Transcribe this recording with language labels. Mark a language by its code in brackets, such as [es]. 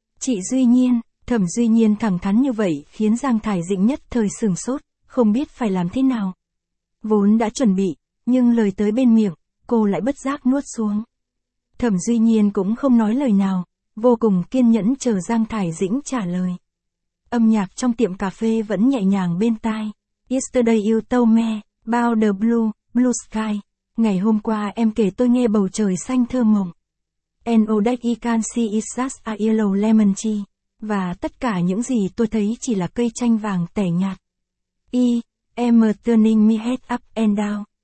[vi] Chị Duy Nhiên, Thẩm Duy Nhiên thẳng thắn như vậy khiến Giang Thải Dĩnh nhất thời sửng sốt, không biết phải làm thế nào. Vốn đã chuẩn bị, nhưng lời tới bên miệng, cô lại bất giác nuốt xuống. Thẩm Duy Nhiên cũng không nói lời nào. Vô cùng kiên nhẫn chờ Giang Thải Dĩnh trả lời. Âm nhạc trong tiệm cà phê vẫn nhẹ nhàng bên tai. [en] Yesterday you told me, about the blue, blue sky. [vi] Ngày hôm qua em kể tôi nghe bầu trời xanh thơ mộng. [en] And all that I can see is just a yellow lemon tree. [vi] Và tất cả những gì tôi thấy chỉ là cây chanh vàng tẻ nhạt. [en] I am turning my head up and down.